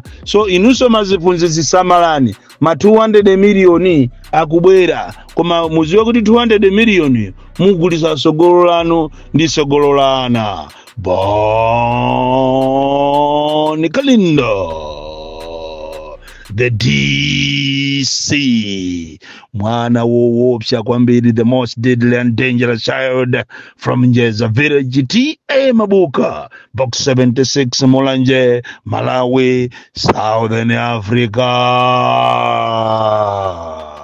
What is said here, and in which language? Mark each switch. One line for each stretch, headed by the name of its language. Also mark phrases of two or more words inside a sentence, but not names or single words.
Nyanja: So inunso maziphunzitsi samalani ma 200 million akubwera koma muziwe kuti 200 million mugulisa sogolo lanu ndi sogolo lana.
English: Boni Kalindo the DC
Nyanja: mwana woopsa kwambiri
English: the most deadly and dangerous child from Njeza Village TA Mabuka box 76 Mulanje Malawi Southern Africa.